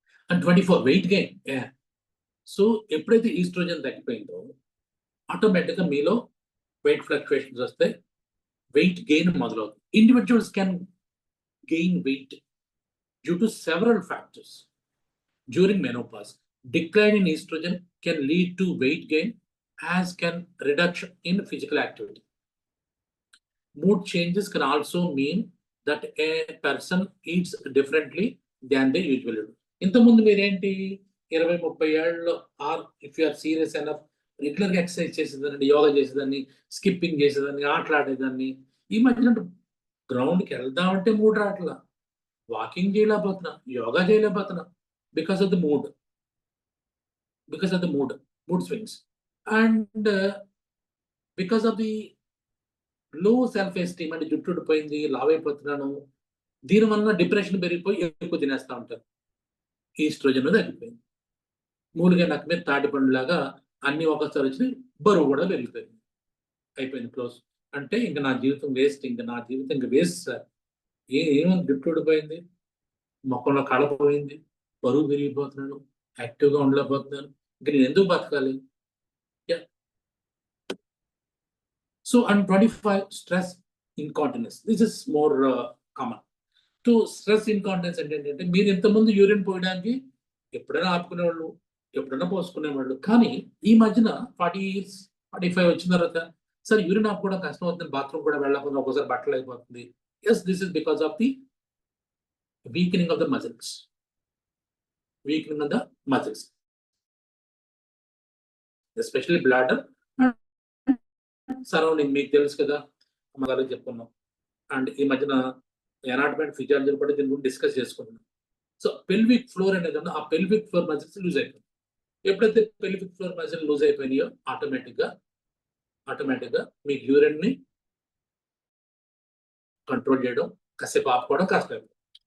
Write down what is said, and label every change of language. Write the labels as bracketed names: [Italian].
[Telugu] And 24 weight gain. So ఎప్పుడైతే oestrogen తగ్గిపోయిందో ఆటోమేటిక్గా మీలో వెయిట్ ఫ్లక్చుయేషన్స్ వస్తే వెయిట్ గెయిన్ మొదలవుతుంది. [English] Individuals can gain weight due to several factors during menopause. Decline in estrogen can lead to weight gain, as can reduction in physical activity. Mood changes can also mean that a person eats differently than they usually do. [Telugu] ఇంతకుముందు మీరేంటి 20-30 ఏళ్ళలో [English] or if you are serious enough [Telugu] రెగ్యులర్గా exercise చేసేదాన్ని, యోగా చేసేదాన్ని, skipping చేసేదాన్ని, ఆటలాడేదాన్ని. ఈ మధ్యన గ్రౌండ్కి వెళ్దామంటే మూడ్ రావట్లా, walking చేయలేకపోతున్నా, yoga చేయలేకపోతున్నా, [English] Because of the mood. Because of the mood swings, and because of the low self-esteem and [Telugu] జుట్టు ఊడిపోయింది, లావ్ అయిపోతున్నాను, దీనివల్ల డిప్రెషన్ పెరిగిపోయి ఎక్కువ తినేస్తూ ఉంటారు. ఈస్ట్రోజన్ తగ్గిపోయింది. మూలుగా నాకు మీద తాటి పండులాగా అన్ని ఒకసారి వచ్చి బరువు కూడా పెరిగిపోయింది. అయిపోయింది, క్లోజ్. అంటే ఇంకా నా జీవితం వేస్ట్, నా జీవితం ఇంకా వేస్ట్ సార్. ఏమో జుట్టు ఊడిపోయింది, మొక్కలో కళపోయింది, బరువు పెరిగిపోతున్నాను, యాక్టివ్గా ఉండలేకపోతున్నాను, ఇంకా నేను ఎందుకు బతకాలి? [English] So and 25 stress incontinence. This is more common. [Telugu] To stress incontinence ఏంటంటే మీరు ఇంతకుముందు యూరిన్ పోయడానికి ఎప్పుడైనా ఆపుకునేవాళ్ళు, ఎప్పుడైనా పోసుకునేవాళ్ళు. కానీ ఈ మధ్యన [English] 40 years [Telugu] 45 వచ్చిన తర్వాత సార్ యూరిన్ ఆపుకోవడం కష్టం అవుతుంది, బాత్రూమ్ కూడా వెళ్ళకపోతే ఒక్కోసారి బట్టలు అయిపోతుంది. [English] Yes, this is because of the weakening of the muscles. Weakening of the muscles, especially bladder surrounding. [Telugu] మీకు తెలుసు కదా, అమ్మగారు చెప్పుకున్నాం. అండ్ ఈ మధ్యన ఎనాటమీ అండ్ ఫిజియాలజీ కూడా దీని గురించి డిస్కస్ చేసుకుంటున్నాం. సో పెల్విక్ ఫ్లోర్ అనేది ఆ పెల్విక్ ఫ్లోర్ మజిల్స్ లూజ్ అయిపోయింది. ఎప్పుడైతే పెల్విక్ ఫ్లోర్ మజిల్ లూజ్ అయిపోయినాయో ఆటోమేటిక్గా మీకు యూరిన్ని కంట్రోల్ చేయడం, కాసేపు ఆపుకోవడం కష్టమైపోతుంది.